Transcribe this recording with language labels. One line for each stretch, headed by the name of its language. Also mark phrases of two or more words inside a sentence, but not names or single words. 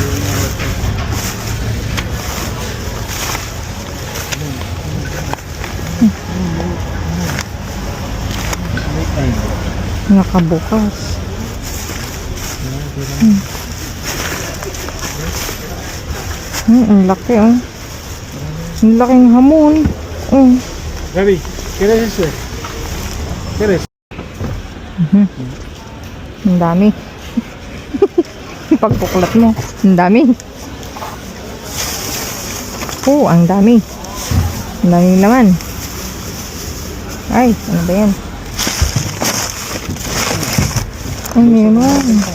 Filipino: Nakabukas. Ang laki, oh. Ang laking hamon.
Spanish: Gaby, ¿quieres eso? ¿Quieres?
Filipino: Ang dami. Pagpuklat mo. Ang dami. Oh, ang dami. Ang daming laman. Ay, ano ba yan? Ay, meron.